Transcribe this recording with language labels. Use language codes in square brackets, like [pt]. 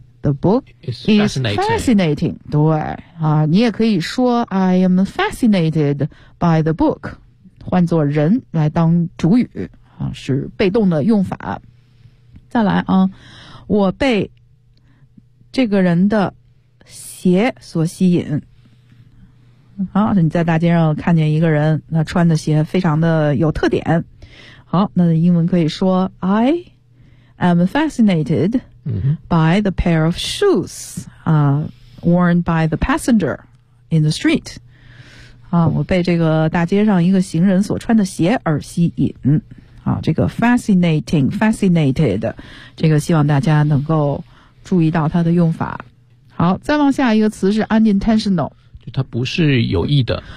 [en] The book is fascinating。 [zh] 对啊，你也可以说 [en] I am fascinated by the book， [zh] 换作人来当主语啊，是被动的用法。再来啊，我被这个人的鞋所吸引啊，你在大街上看见一个人，那穿的鞋非常的有特点。好，那英文可以说 [en] I am fascinated by the pair of shoes worn by the passenger in the street。 [zh] 啊，我被这个大街上一个行人所穿的鞋而吸引。啊，这个 fascinating, fascinated, 这个希望大家能够注意到它的用法。好，再往下一个词是 unintentional。就它不是有意的。